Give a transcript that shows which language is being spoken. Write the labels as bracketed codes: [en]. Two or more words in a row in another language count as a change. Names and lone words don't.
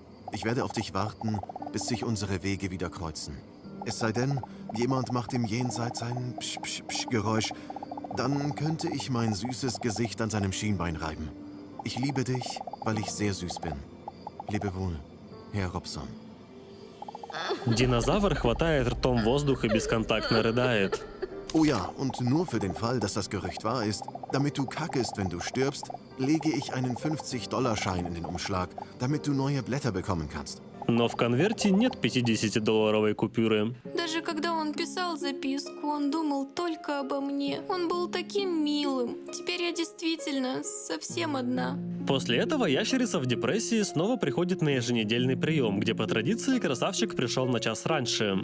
[de] Ich werde auf dich warten, bis sich unsere Wege wieder kreuzen. Es sei denn, jemand macht im Jenseits ein Psch-Psch-Psch-Geräusch. Dann könnte ich mein süßes Gesicht an seinem Schienbein reiben. Ich liebe dich, weil ich sehr süß bin. Lebe wohl, Herr Robson. [ru] Динозавр хватает ртом воздух и бесконтактно рыдает. [de] Oh ja, und nur für den Fall, dass das Gerücht wahr ist, damit du kackest, wenn du stirbst, lege ich einen 50-Dollar-Schein in den Umschlag, damit du neue Blätter bekommen kannst. [ru] Но в конверте нет 50-долларовой купюры. Даже когда он писал записку, он думал только обо мне. Он был таким милым. Теперь я действительно совсем одна. После этого ящерица в депрессии снова приходит на еженедельный прием, где по традиции красавчик пришел на час раньше.